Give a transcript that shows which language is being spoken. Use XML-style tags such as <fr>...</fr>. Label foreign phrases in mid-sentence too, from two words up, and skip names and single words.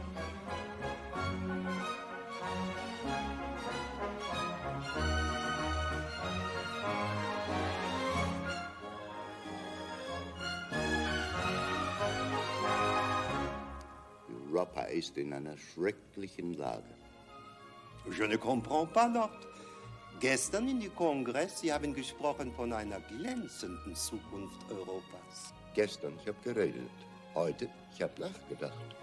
<de>Europa ist in einer schrecklichen Lage.</de> <fr>Je ne comprends pas noch.</fr> <de>Gestern in dem Kongress, Sie haben gesprochen von einer glänzenden Zukunft Europas. Gestern, ich habe geredet. Heute, ich habe nachgedacht.</de>